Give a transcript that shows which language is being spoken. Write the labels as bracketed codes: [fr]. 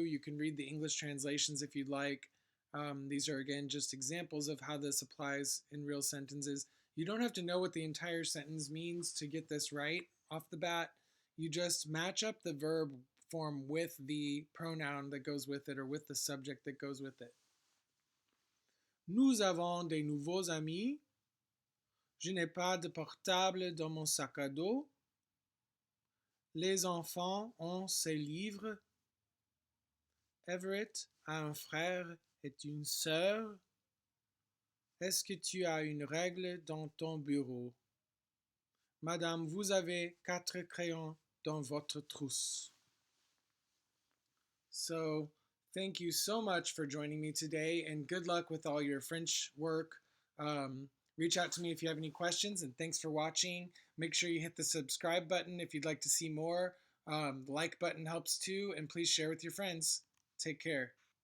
[en] You can read the English translations if you'd like. These are, again, just examples of how this applies in real sentences. You don't have to know what the entire sentence means to get this right off the bat. You just match up the verb form with the pronoun that goes with it or with the subject that goes with it. [fr] Nous avons des nouveaux amis. Je n'ai pas de portable dans mon sac à dos. Les enfants ont ses livres. Everett a un frère et une sœur. Est-ce que tu as une règle dans ton bureau? Madame, vous avez 4 crayons dans votre trousse. [en] So, thank you so much for joining me today, and good luck with all your French work. Reach out to me if you have any questions, and thanks for watching. Make sure you hit the subscribe button if you'd like to see more. The like button helps too, and please share with your friends. Take care.